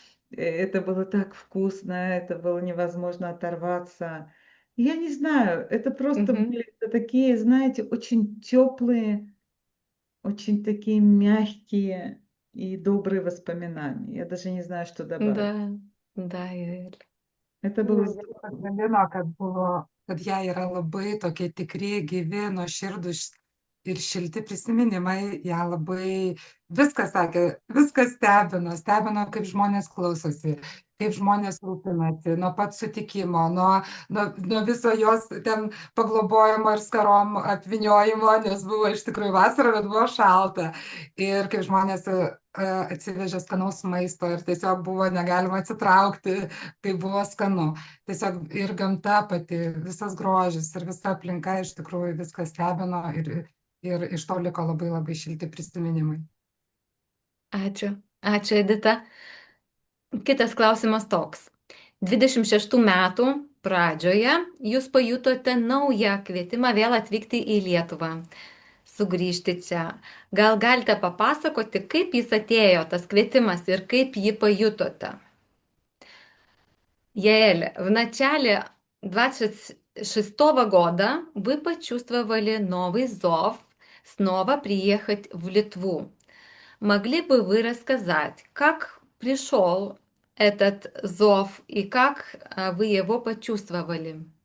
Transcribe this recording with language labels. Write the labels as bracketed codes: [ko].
[ru] Это было так вкусно, это было невозможно оторваться. Я не знаю, это просто Мгм. были такие, знаете, очень теплые, очень такие мягкие и добрые воспоминания. Я даже не знаю, что добавить. Да, Юэль. Это было здорово. [lt] Pasidalino, kad jie yra labai tokie tikri, gyvi, nuoširdūs ir šilti prisiminimai, ją labai viskas sakė, viskas stebino, kaip žmonės klausosi, kaip žmonės rūpinasi, nuo pat sutikimo, nuo viso jos ten paglobojimo ir skarom apviniojimo, nes buvo iš tikrųjų vasara, bet buvo šalta. Ir kaip žmonės atsivežė skanaus maisto ir tiesiog buvo negalima atsitraukti, kai buvo skanu. Tiesiog ir gamta pati, visas grožis ir visa aplinka iš tikrųjų viskas stebino ir iš to liko labai labai šilti prisiminimai. Ačiū. Ačiū, Edita. Kitas klausimas toks. 26 metų pradžioje jūs pajutote naują kvietimą vėl atvykti į Lietuvą, sugrįžti čia. Gal galite papasakoti, kaip jis atėjo, tas квитимас, ir kaip jį pajutote? [ru] Яэль, в начале 26-го года вы почувствовали новый зов снова приехать в Литву. Могли бы вы рассказать, как пришел этот зов и как вы его почувствовали?